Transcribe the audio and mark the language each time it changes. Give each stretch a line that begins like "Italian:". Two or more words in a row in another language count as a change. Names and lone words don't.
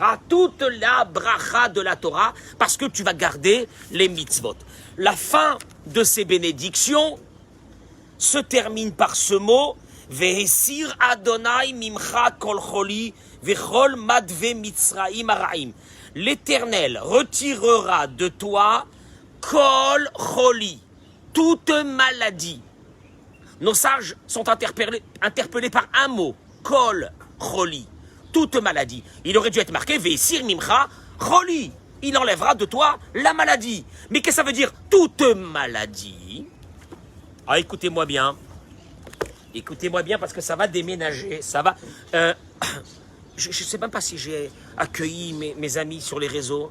French: Toute la bracha de la Torah, parce que tu vas garder les mitzvot. La fin de ces bénédictions se termine par ce mot
Hebrew: והסיר אדוני ממך כל חולי וכל מדוי מצרים הרעים.
French: L'Éternel retirera de toi
Hebrew: כל חולי,
French: toute maladie. Nos sages sont interpellés par un mot,
Hebrew: כל חולי,
French: toute maladie. Il aurait dû être marqué
Hebrew: והסיר ממך חולי.
French: Il enlèvera de toi la maladie. Mais qu'est-ce que ça veut dire? Toute maladie. Ah, écoutez-moi bien. Écoutez-moi bien parce que ça va déménager. Ça va... je ne sais même pas si j'ai accueilli mes amis sur les réseaux.